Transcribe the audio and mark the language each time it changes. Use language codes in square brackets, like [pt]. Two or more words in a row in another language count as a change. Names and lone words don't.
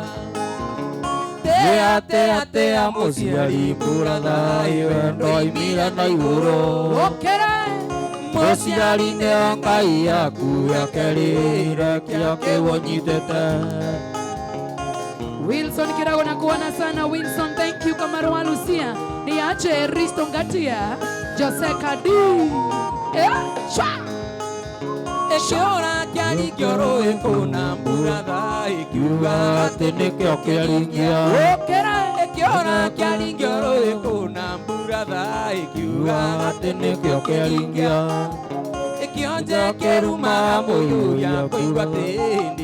[ki] Tea mũciari mburaga wendo imira na igũrũ Okera mũciari nĩ Ngai yaku yakerĩire kĩa kĩu ũnyitĩte Wilson Kirago na kuona sana Wilson [en] thank you [ki] Kamaro wa Lucia niache Risto Ngatia Jose Kadi Shwa ĩkĩũra kĩarigio rũĩ kũna mburaga ĩkiuga atĩ nĩkĩo kĩaringia Okera ĩkĩũra kĩarigio rũĩ kũna mburaga ĩkiuga atĩ nĩkĩo kĩaringia ĩkĩonje kĩruma mũiyũria kũigua tĩĩni